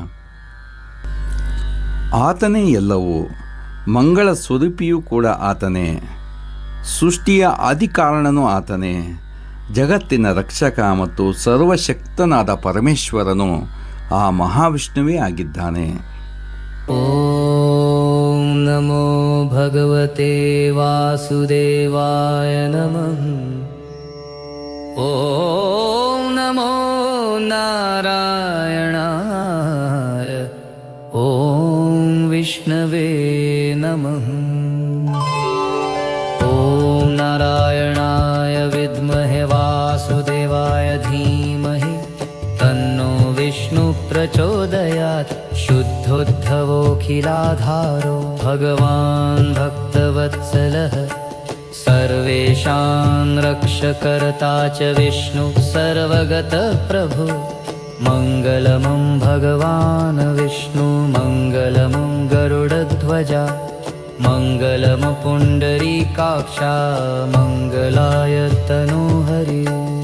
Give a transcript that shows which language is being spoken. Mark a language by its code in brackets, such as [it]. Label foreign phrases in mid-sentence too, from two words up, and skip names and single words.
[kn] ಆತನೇ ಎಲ್ಲವೂ, ಮಂಗಳ ಸ್ವರೂಪಿಯೂ ಕೂಡ ಆತನೇ, ಸೃಷ್ಟಿಯ ಆದಿಕಾರಣನೂ ಆತನೇ. ಜಗತ್ತಿನ ರಕ್ಷಕ ಮತ್ತು ಸರ್ವಶಕ್ತನಾದ ಪರಮೇಶ್ವರನು ಆ ಮಹಾವಿಷ್ಣುವೇ ಆಗಿದ್ದಾನೆ. [sa] ಓಂ ನಮೋ ಭಗವತೆ ವಾಸುದೇವಾಯ ನಮಃ. ಓಂ ನಮೋ ನಾರಾಯಣಾಯ ಓಂ ವಿಷ್ಣವೇ ನಮಃ. ಓಂ ನಾರಾಯಣಾಯ ವಿದ್ಮಹೆ ವಾಸುದೇವಾಯ ಧೀಮಹಿ ತನ್ನೋ ವಿಷ್ಣು ಪ್ರಚೋದಯಾತ್. ಶುದ್ಧೋದ್ಧವೋಖಿಲಾಧಾರೋ ಭಗವಾನ್ ಭಕ್ತವತ್ಸಲಃ. ಸರ್ವೇಷಾಂ ರಕ್ಷಕರ್ತಾ ಚ ವಿಷ್ಣು ಸರ್ವಗತಃ ಪ್ರಭು. ಮಂಗಲಮಂ ಭಗವಾನ್ ವಿಷ್ಣು ಮಂಗಲಮಂ ಗರುಡಧ್ವಜ. ಮಂಗಲಮ ಪುಂಡರೀಕಾಕ್ಷ ಮಂಗಲಾಯ ತನೋಹರಿ.